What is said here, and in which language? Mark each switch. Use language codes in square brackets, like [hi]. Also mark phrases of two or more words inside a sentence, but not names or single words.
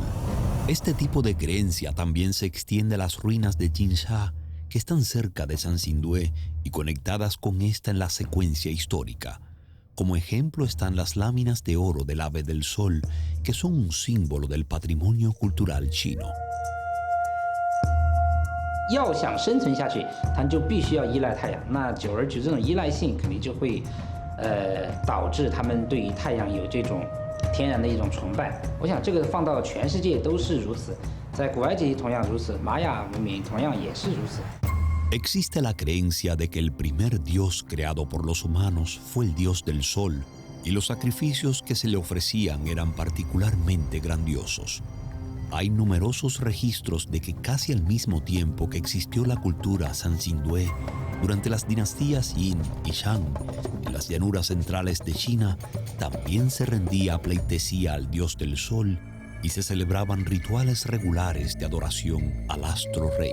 [es] Este tipo de creencia también se extiende a las ruinas de Jinsha, que están cerca de Sanxingdue y conectadas con esta en la secuencia histórica. Como ejemplo están las láminas de oro del ave del sol, que son un símbolo del patrimonio cultural chino. [zh] 要想生存下去，它就必须要依赖太阳。那久而久之，这种依赖性肯定就会，导致他们对于太阳有这种天然的一种崇拜。我想这个放到全世界都是如此，在古埃及同样如此，玛雅文明同样也是如此。 [es] Existe la creencia de que el primer dios creado por los humanos fue el dios del sol, y los sacrificios que se le ofrecían eran particularmente grandiosos. Hay numerosos registros de que casi al mismo tiempo que existió la cultura Sanxingdue, durante las dinastías Yin y Shang, en las llanuras centrales de China, también se rendía pleitesía al dios del sol y se celebraban rituales regulares de adoración al astro rey.